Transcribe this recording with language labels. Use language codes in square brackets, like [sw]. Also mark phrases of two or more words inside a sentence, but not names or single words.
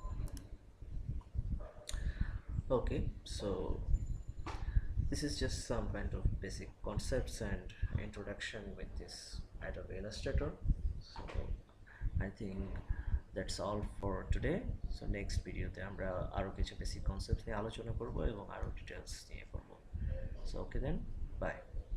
[en] Okay, so this is just some kind of basic concepts and introduction with this Adobe Illustrator. So I think that's all for today. So next video [bn] তে আমরা আরো কিছু [en] basic concepts [bn] নিয়ে আলোচনা করবো এবং আরো details নিয়ে করবো. [en] So okay then, bye.